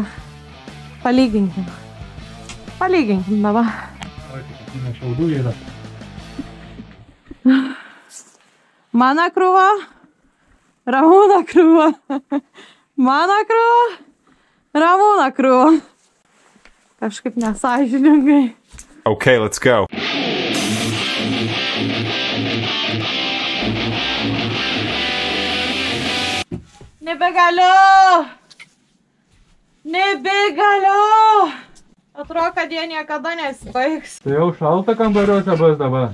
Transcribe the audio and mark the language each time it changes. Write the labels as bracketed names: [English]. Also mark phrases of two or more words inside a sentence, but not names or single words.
[Lithuanian] Palyginkim. Palyginkim dabar. Šiaudų yra. Mano krūva. Ramūno krūva. Mano krūva. Ramūno krūva. Kažkaip nesąžiningai. [English] Okay, let's go. [Lithuanian] Nebegaliu! Nebegaliu! Atrodo, kad jie niekada nesibaigs. Tai jau šalta kambariuose bus dabar.